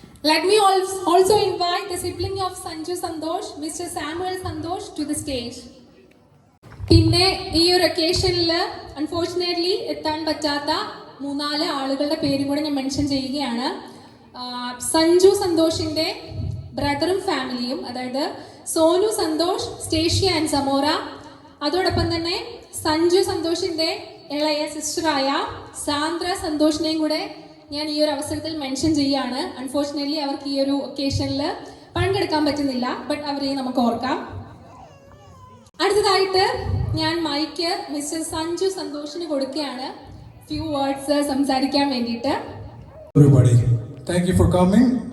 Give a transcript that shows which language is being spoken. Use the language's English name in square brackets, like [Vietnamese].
[English] Let me also invite the sibling of Sanju Santosh, Mr. Samuel Santosh, to the stage. [Malayalam] പിന്നെ ഈ ഒരു ഒക്കേഷനിൽ unfortunately എത്താൻ പറ്റാത്ത 3-4 ആളുകളുടെ പേരും കൂടെ ഞാൻ മെൻഷൻ ചെയ്യുകയാണ്. സഞ്ജു സന്തോഷിൻ്റെ ബ്രദറും ഫാമിലിയും, അതായത് സോനു സന്തോഷ്, സ്റ്റേഷ്യ ആൻഡ് സമോറ. അതോടൊപ്പം തന്നെ സഞ്ജു സന്തോഷിൻ്റെ ഇളയ സിസ്റ്ററായ സാന്ദ്ര സന്തോഷിനെയും കൂടെ ഞാൻ ഈ ഒരു അവസരത്തിൽ മെൻഷൻ ചെയ്യുകയാണ്. അൺഫോർച്ചുനേറ്റ്ലി അവർക്ക് ഈ ഒരു ഒക്കേഷനിൽ പങ്കെടുക്കാൻ പറ്റുന്നില്ല, ബട്ട് അവരെയും നമുക്ക് ഓർക്കാം. അടുത്തതായിട്ട് ഞാൻ മൈക്ക് മിസ്റ്റർ സഞ്ജു സന്തോഷിന് കൊടുക്കുകയാണ് ഫ്യൂ വേർഡ്സ് സംസാരിക്കാൻ വേണ്ടിയിട്ട്. [English] Everybody, thank you for coming.